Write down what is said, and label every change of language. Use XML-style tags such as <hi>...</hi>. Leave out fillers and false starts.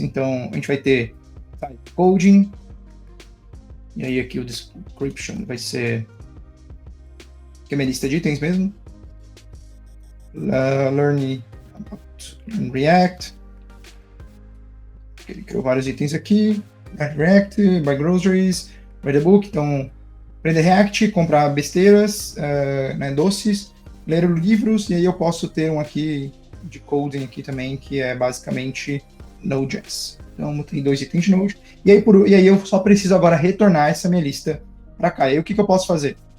<pt>Então a gente vai ter type coding. E aí aqui o description vai ser que é minha lista de itens mesmo.</pt> <en>Learn about React.</en> <pt>Ele criou vários itens aqui.</pt> <en>React, buy groceries, read the book.</en> <pt>Então, aprender React, comprar besteiras, doces, ler livros. E aí eu posso ter um aqui de coding aqui também, que é basicamente Node.js. Então, tem 2 itens de Node. E aí eu só preciso agora retornar essa minha lista para cá. E aí o que eu posso fazer?</pt>